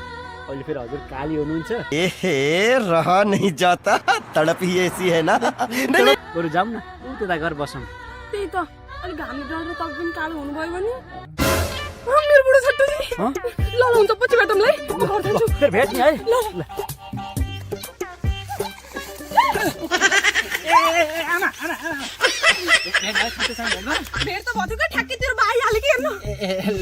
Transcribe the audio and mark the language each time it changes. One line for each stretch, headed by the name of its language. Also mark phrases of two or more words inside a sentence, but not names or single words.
Nepali: अहिले फेरि हजुर काली हुनुहुन्छ।
Hindi: रह नहीं जाता, तड़प ही ऐसी है ना।
Nepali: बरु जाउँ न, त्यता घर बसौँ। त्यही त, अलिक घामले डढेर तपाईँ पनि कालो हुनुभयो भने। मेरो बुढो छट्टुजी। ल हुन्छ, पछि भेटौँला है। म घर जान्छु। फेरि भेट्ने है। ल भेट त भयो ठ्याक्कै तेरो भाइ हाल्यो कि हेर्नु।